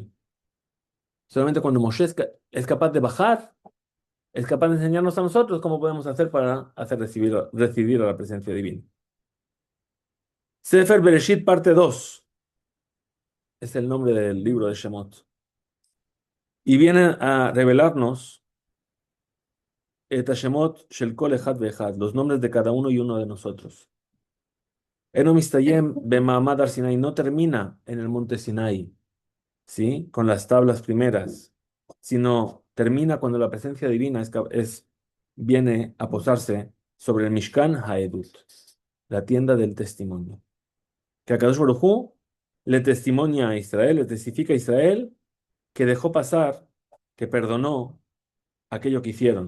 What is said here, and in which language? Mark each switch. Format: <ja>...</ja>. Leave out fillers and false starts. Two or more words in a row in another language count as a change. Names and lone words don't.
<es>Solamente cuando Moshe es capaz de bajar, es capaz de enseñarnos a nosotros cómo podemos hacer para hacer recibir a la presencia divina. Sefer Bereshit, parte 2, es el nombre del libro de Shemot. Y viene a revelarnos</es> <he>את השמות של כל אחד ואחד,</he> <es>los nombres de cada uno y uno de nosotros.</es> <he>אינו מסתיים במעמד הר סיני,</he> <es>no termina en el monte Sinai, ¿sí? Con las tablas primeras, sino termina cuando la presencia divina viene a posarse sobre el</es> <he>משכן העדות,</he> <es>la tienda del testimonio. Que</es> <he>הקדוש ברוך הוא</he> <es>le testimonia a Israel, le testifica a Israel que dejó pasar, que perdonó aquello que hicieron.</es>